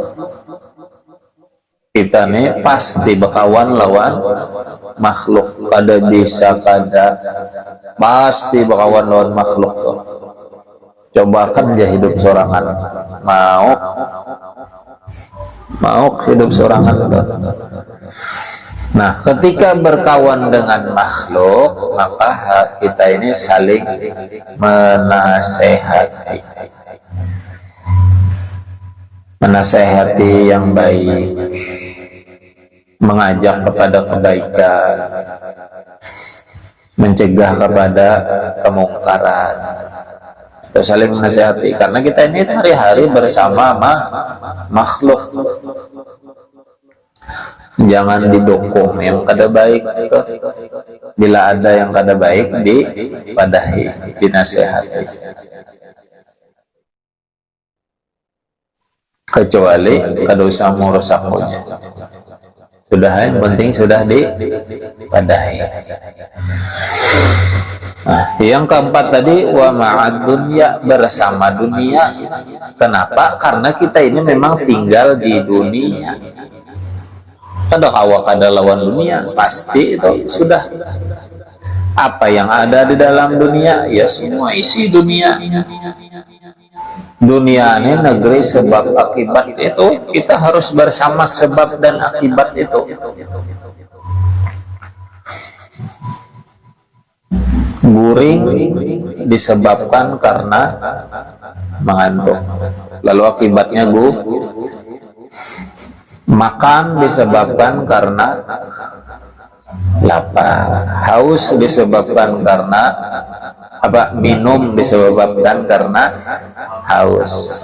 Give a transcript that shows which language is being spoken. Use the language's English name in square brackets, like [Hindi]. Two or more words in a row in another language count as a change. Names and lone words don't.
[Banjar] Kita nih pasti bakawan lawan makhluk, kada bisa kada pasti bakawan lawan makhluk tuh. Coba kan aja hidup sorangan, mau hidup sorangan tuh. [Indonesian] Nah ketika berkawan dengan makhluk, maka kita ini saling menasehati yang baik, mengajak kepada kebaikan, mencegah kepada kemungkaran, atau saling menasehati, karena kita ini hari-hari bersama makhluk. [Banjar] Jangan didukung yang kada baik, bila ada yang kada baik dipadahi, dinasehati. Kecuali kada usah merusakunya, sudah yang penting sudah dipadahi. [Indonesian] Nah, yang keempat tadi [Arabic] wa ma'ad dunya, [Indonesian] bersama dunia. Kenapa? Karena kita ini memang tinggal di dunia. [Banjar] Kada kawa kada lawan dunia, pasti itu sudah. [Indonesian] Apa yang ada di dalam dunia ya semua isi dunia. Dunia ini negeri sebab akibat itu, kita harus bersama sebab dan akibat itu. Guring disebabkan karena mengantuk, lalu akibatnya makan disebabkan karena lapar, haus disebabkan karena minum disebabkan karena haus.